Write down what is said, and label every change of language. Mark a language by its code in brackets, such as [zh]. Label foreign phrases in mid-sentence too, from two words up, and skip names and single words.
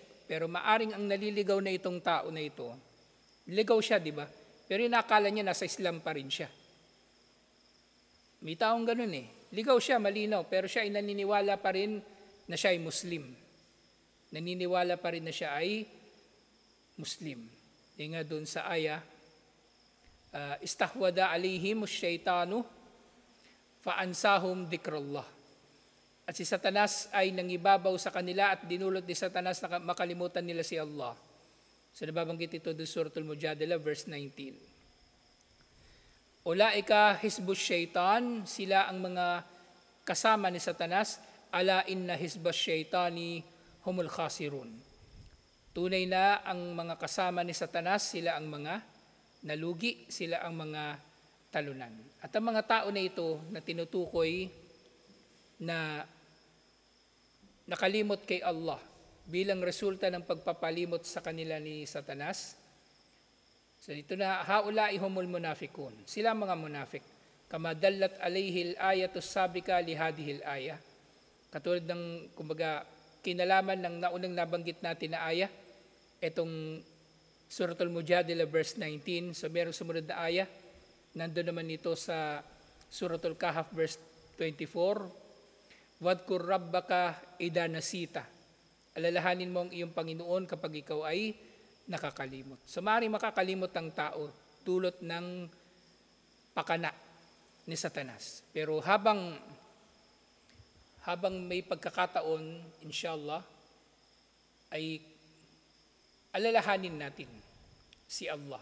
[tl] Pero maaring ang naliligaw na itong tao na ito, ligaw siya, di ba? Pero inakala niya nasa Islam pa rin siya. May taong ganun eh. Ligaw siya, malinaw, pero siya ay naniniwala pa rin na siya ay Muslim. Naniniwala pa rin na siya ay Muslim. Yung nga doon sa aya, [ar] استحوذ عليهم الشيطان فأنساهم ذكر الله. [tl] At si Satanas ay nangibabaw sa kanila at dinulot ni Satanas na makalimutan nila si Allah. So nababanggit ito doon sa Suratul Mujadala verse 19. [ar] أولئك حزب الشيطان, [tl] sila ang mga kasama ni Satanas, [ar] ألا إن حزب الشيطان هم الخاسرون. [tl] Tunay na ang mga kasama ni Satanas, sila ang mga nalugi, sila ang mga talunan. At ang mga tao na ito na tinutukoy na nakalimot kay Allah bilang resulta ng pagpapalimot sa kanila ni Satanas. So dito na, [ar] هؤلاء هم المنافقون. [tl] Sila mga munafik. [ar] كما دلت عليه الآية سابقة لهذه الآية. [tl] Katulad ng, kumbaga, kinalaman ng naunang nabanggit natin na aya, itong Suratul Mujadila verse 19. So merong sumunod na aya. Nandun naman ito sa Suratul Kahf verse 24. [ar] واذكر ربك إذا نسيت. [tl] Alalahanin mo ang iyong Panginoon kapag ikaw ay nakakalimot. So maaaring makakalimot ang tao dulot ng pakana ni Satanas. Pero habang may pagkakataon, inshallah, ay alalahanin natin si Allah.